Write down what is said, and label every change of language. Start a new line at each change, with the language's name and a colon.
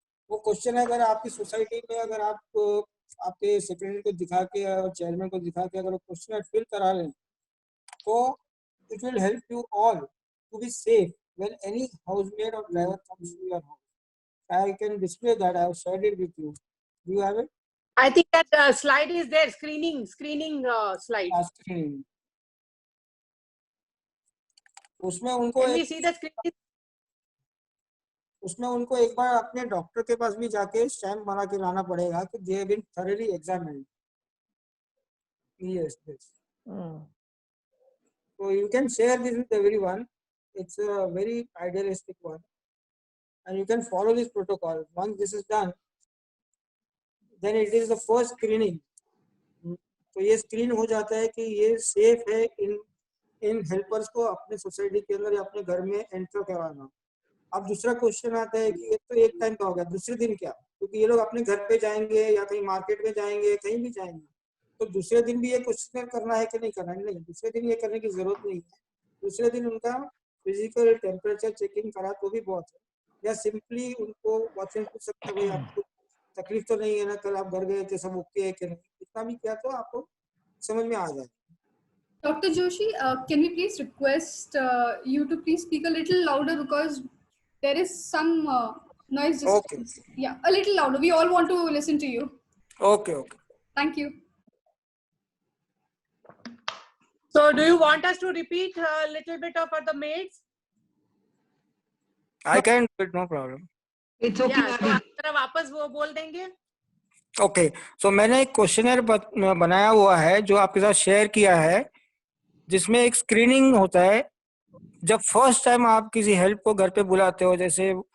Hindi: वो क्वेश्चन है, अगर आपकी सोसाइटी में अगर आप आपके सेक्रेटरी को दिखा के और चेयरमैन को दिखा के अगर वो क्वेश्चन फिल करा लें, तो
English: It will help you all to be safe when any housemaid or driver comes to your house. I can display that. I have shared it with you. Do you have it? I think that slide is there, screening slide. Screening.
Hindi: उसमें उनको
English: Can we see the screen?
Hindi: उसमें उनको एक बार अपने doctor के पास भी जाके stamp बना के लाना पड़ेगा कि
English: they have been thoroughly examined. Yes, yes. So you can share this with everyone. It's a very idealistic one, and you can follow this protocol. Once this is done, then it is the first screening. तो ये screen हो जाता है कि ये safe है इन helpers को अपने सोसाइटी के अंदर या अपने घर में एंटर करवाना। अब दूसरा क्वेश्चन आता है कि ये तो एक टाइम का हो गया, दूसरे दिन क्या? क्योंकि ये लोग अपने घर पे जाएंगे या कहीं मार्केट में जाएंगे, कहीं भी जाएंगे, तो दूसरे दिन भी ये क्वेश्चन करना है कि नहीं करना है? नहीं, दूसरे दिन ये करने की जरूरत नहीं है। दूसरे दिन उनका फिजिकल टेम्परेचर चेकिंग करा तो भी बहुत है, या सिंपली उनको क्वेश्चन पूछ सकते हैं, भाई आपको तकलीफ तो नहीं है ना, कल आप घर गए थे, सब ओके है कि नहीं? इतना भी किया तो आपको समझ में आ जाए। Dr. Joshi, can we please request you to please speak a little louder because there is some noise disturbance. Okay. Yeah, a little louder. We all want to listen to you. Okay. Thank you. So do you want us to repeat a little bit for the maids? I can do it, no problem. It's okay.
Hindi: Yeah, तो आप जरा वापस वो बोल देंगे. Okay, सो मैंने एक questionnaire बनाया हुआ है जो आपके साथ शेयर किया है, जिसमें एक स्क्रीनिंग होता है जब फर्स्ट टाइम आप किसी हेल्प को घर पे बुलाते हो, जैसे